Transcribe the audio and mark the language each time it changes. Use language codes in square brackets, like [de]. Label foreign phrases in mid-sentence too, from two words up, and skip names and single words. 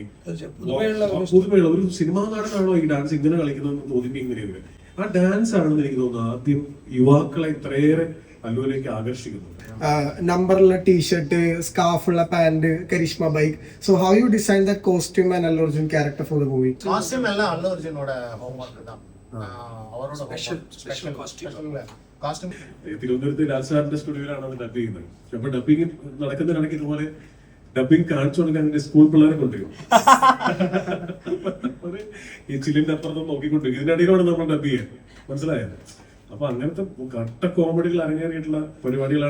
[ml] പുതുമയുള്ള ഒരു സിനിമാ നടനാണോ ഈ ഡാൻസ് ഇങ്ങനെ കളിക്കുന്നത് തോന്നിപ്പിക്കുന്ന രീതിയിൽ ആ ഡാൻസ് ആണെന്ന് എനിക്ക് തോന്നുന്നു ആദ്യം യുവാക്കളെ ഇത്രയേറെ അല്ലുവിലേക്ക് ആകർഷിക്കുന്നത്. നമ്പറുള്ള ടീഷർട്ട്, സ്കാർഫുള്ള പാന്റ്, കരിഷ്മ ബൈക്ക്. [en] So how you design that costume and Allu Arjun character for the movie? [ta] காஸ்டியூம் எல்லாம் அல்லு அர்ஜுனோட ஹோம்வொர்க் தான். அவரோட ஸ்பெஷல் காஸ்டியூம் [ml] തിരുവനന്തപുരത്ത് ലാൽസാറിന്റെ സ്റ്റുഡിയോയിലാണ് അത് ഡബ് ചെയ്യുന്നത്. അപ്പൊ ഡബിങ് നടക്കുന്നതിനിടയ്ക്ക് ഇതുപോലെ ഡബിങ് കാണിച്ചു കൊടുക്കാൻ എന്റെ സ്കൂൾ പിള്ളേരെ കൊണ്ടുവരും. ഈ ചില്ലിന്റെ അപ്പുറത്ത് നോക്കിക്കൊണ്ടിരിക്കും. ഇതിനിടയിലാണ് നമ്മൾ ഡബ് ചെയ്യാൻ, മനസ്സിലായത്? അപ്പൊ അങ്ങനത്തെ കട്ട കോമഡികൾ അരങ്ങേറിയിട്ടുള്ള പരിപാടികളാണ്.